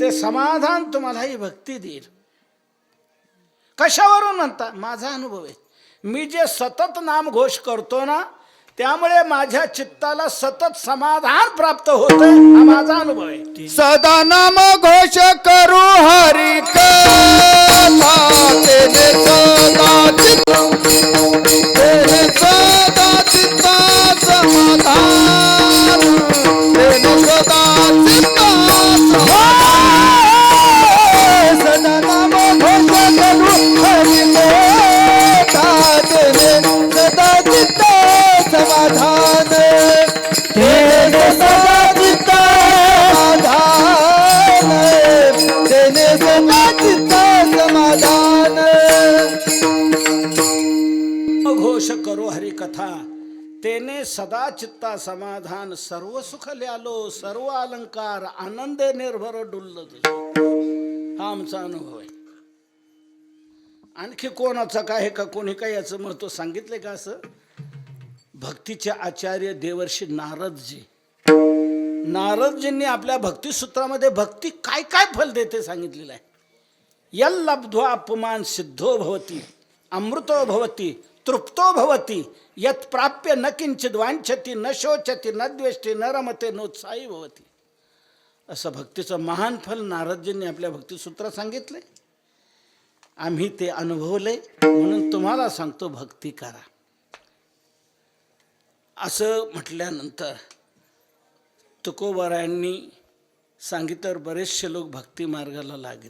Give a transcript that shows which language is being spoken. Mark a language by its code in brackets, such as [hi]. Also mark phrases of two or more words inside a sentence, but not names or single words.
[mr] ते समाधान तुम्हाला ही भक्ती देईल. कशावरून म्हणता? माझा अनुभव आहे. मी जे सतत नाम घोष करतो ना, त्यामुळे माझ्या चित्ताला सतत समाधान प्राप्त होतं. हा माझा अनुभव आहे. सदा नाम घोष करू हरि कथा तेने सदा चित्ता समाधान तेने सदा चित्ता सदा नाम घोष करू हरि कथा तेने सदा चित्ता समाधान तेने सदा चित्ता तेने सदा चित्ता समाधान. घोष करो हरी कथा तेने सदा चित्ता समाधान. सर्व सुख ल्यालो सर्व अलंकार आनंद निर्भर डुल्ल तुझे. हा आमचा अनुभव आहे. आणखी कोणाचा काय का कोणी काय याचं महत्व सांगितलंय का? असं भक्तीचे आचार्य देवर्षी नारदजींनी आपल्या भक्तिसूत्रामध्ये भक्ती काय काय फल देते सांगितलेलं आहे. [sa] यल लब्ध्वा अपमान सिद्धो भवती अमृतो भवती तृप्तो भवती यत् प्राप्य न किंचित वांछती न शोचती न द्वेष्टी न रमते नोत्साही भवती. [mr] असं भक्तीचं महान फल नारदजींनी आपल्या भक्तिसूत्रात सांगितले. आम्ही ते अनुभवले म्हणून तुम्हाला सांगतो, भक्ती करा. असं म्हटल्यानंतर तुकोबारायांनी सांगितलं, बरेचसे लोक भक्ती मार्गाला लागले.